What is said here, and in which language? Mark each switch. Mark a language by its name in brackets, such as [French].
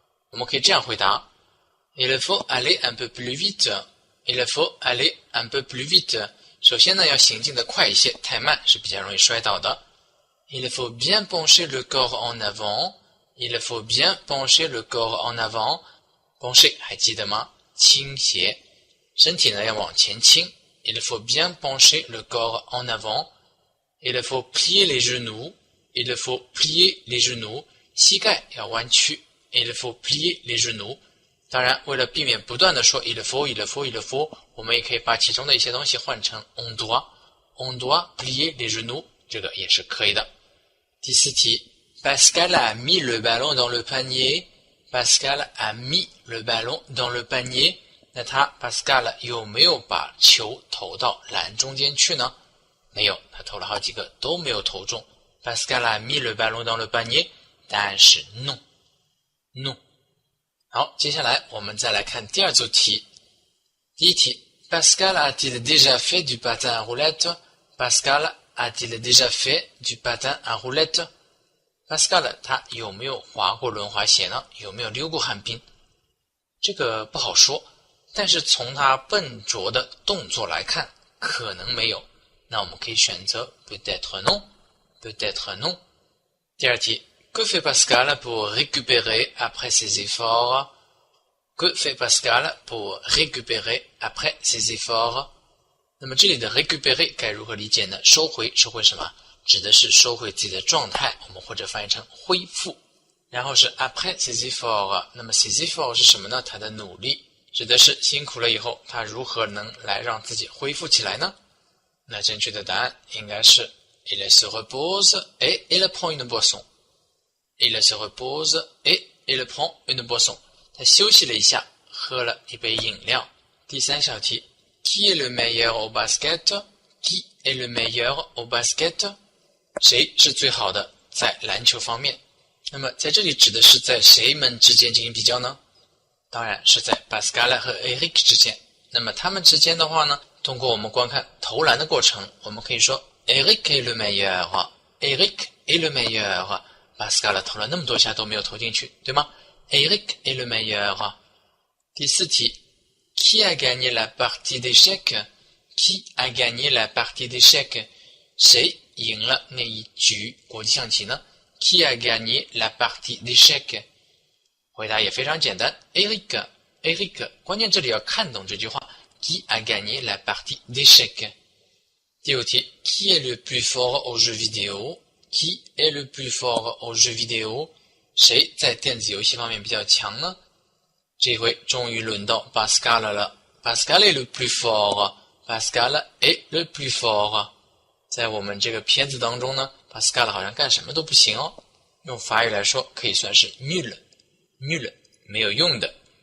[Chinese] 我们可以这样回答 [French] ：Il faut aller un peu plus vite. Il faut aller un peu plus vite. [Chinese] 首先呢，要行进的快一些，太慢是比较容易摔倒的。 [French] Il faut bien pencher le corps en avant. Il faut bien pencher le corps en avant. [Chinese] pencher 还记得吗？倾斜，身体呢要往前倾。 [French] Il faut bien pencher le corps en avant. Il faut plier les genoux. Il faut plier les genoux. [Chinese] 膝盖要弯曲。 [French] Il faut plier les genoux. [Chinese] 当然，为了避免不断的说 il faut， 我们也可以把其中的一些东西换成 [French] on doit plier les genoux， [Chinese] 这个也是可以的。第四题 [French] Pascal a mis le ballon dans le panier. Pascal a mis le ballon dans le panier. [Chinese] 那他 Pascal 有没有把球投到篮中间去呢？没有，他投了好几个都没有投中。 [French] Pascal a mis le ballon dans le panier. [Chinese] 答案是 non。好，接下来我们再来看第二组题。第一题 [French] Pascal a-t-il déjà fait du patin à roulette? Pascal a-t-il déjà fait du patin à roulette? [Chinese] Pascal 他有没有滑过轮滑鞋呢？有没有溜过旱冰？这个不好说，但是从他笨拙的动作来看，可能没有。那我们可以选择 [French] peut-être non。 [Chinese] 第二题 [French] Que fait Pascal pour récupérer après ses efforts? Que fait Pascal pour récupérer après ses efforts? [Chinese] 那么这里的 récupérer 该如何理解呢？收回什么？指的是收回自己的状态，我们或者翻译成恢复。然后是 [French] après ses efforts， [Chinese] 那么 ses efforts 是什么呢？他的努力，指的是辛苦了以后，他如何能来让自己恢复起来呢？那正确的答案应该是 [French] Il se repose et il prend une boisson。Il se repose et il prend une boisson。 [Chinese] 他休息了一下，喝了一杯饮料。第三小题 [French] Qui est le meilleur au basket? Qui est le meilleur au basket? [Chinese] 谁是最好的在篮球方面？那么在这里指的是在谁们之间进行比较呢？当然是在 Pascal 和 Eric 之间。那么他们之间的话呢，通过我们观看投篮的过程，我们可以说 [French] Eric est le meilleur. Eric est le meilleur. [Chinese] Pascal 投了那么多下都没有投进去，对吗？ [French] Eric est le meilleur。 [Chinese] 第四题 [French] Qui a gagné la partie d'échecs? Qui a gagné la partie d'échecs? [Chinese] 谁赢了那一局国际象棋呢？ [French] Qui a gagné la partie d'échecs? [Chinese] 回答也非常简单 Eric。关键这里要看懂这句话 [French] Qui a gagné la partie d'échecs? [Chinese] 第五题 [French] Qui est le plus fort aux jeux vidéo?Qui est le plus fort aux jeux vidéo? [Chinese] 谁在电子游戏方面比较强呢？这回终于轮到 Pascal 了。 [French] Pascal est le plus fort. Pascal est le plus fort. [Chinese] 在我们这个片子当中呢 ，Pascal 好像干什么都不行哦。用法语来说，可以算是 nul， 没有用的。